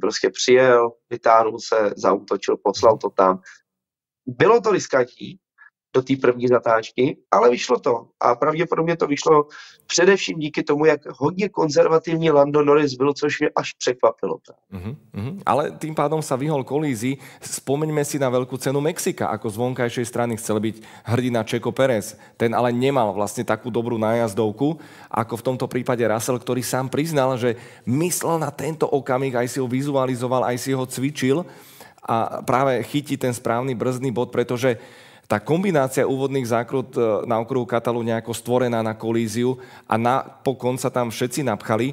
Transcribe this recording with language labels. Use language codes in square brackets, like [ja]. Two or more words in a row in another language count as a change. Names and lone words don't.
[cs] Prostě přijel, vytáhnul se, zaútočil, poslal to tam. Bylo to riskantní, do té první zatáčky, ale vyšlo to. A pravděpodobně to vyšlo především díky tomu, jak hodně konzervativní Lando Norris byl, což mě až překvapilo. [sk] Ale tým pádom sa vyhol kolízii. Spomeňme si na veľkú cenu Mexika, ako z vonkajšej strany chcel byť hrdina Checo Pérez. Ten ale nemal vlastne takú dobrú nájazdovku, ako v tomto prípade Russell, ktorý sám priznal, že myslel na tento okamih, aj si ho vizualizoval, aj si ho cvičil a práve chytí ten správny brzdný bod, pretože tá kombinácia úvodných zákrut na okruhu Katalu nejako stvorená na kolíziu a napokon sa tam všetci napchali.